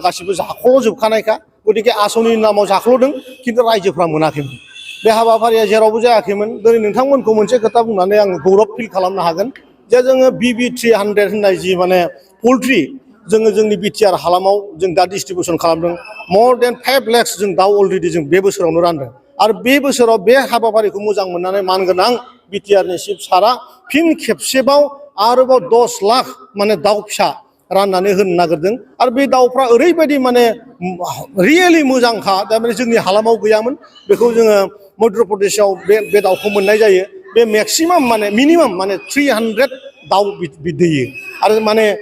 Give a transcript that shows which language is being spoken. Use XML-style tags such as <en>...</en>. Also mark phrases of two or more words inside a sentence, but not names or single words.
<brx>गासिबो जाख'जोबखानायखा गतिके आसनिनि नामाव जाख्ल'दों खिन्थु रायजोफ्रा मोनाखैमोन बे हाबाफारिया जेरावबो जायाखैमोन दिनै नोंथांमोनखौ मोनसे खोथा बुंनानै आं गौरब फिल खालामनो हागोन जे जोङो BB 300 होननाय जि माने पल्ट्रि जोङो जोंनि बिटिआर हालामाव जों दा डिस्ट्रिबिउसन खालामदों</brx> <en>more than 5 lakhs</en> <brx>जों दाउ अलरेडि जों बे बोसोरावनो रानदों आरो बे बोसोराव बे हाबाफारिखौ मोजां मोननानै मानगोनां बिटिआरनि चिफ सारा फिन खेबसेबाव आरोबाव 10 लाख माने दाउ फिसा राननानै होनो नागिरदों आरो बे दाउफ्रा ओरैबायदि माने रियेलि मोजांखा थारमाने जोंनि हालामाव गैयामोन बेखौ जोङो मध्य प्रदेशआव बे दाउखौ मोननाय जायो बे मेक्सिमाम माने मिनिमाम माने 300 दाउ दैयो आरो माने</brx>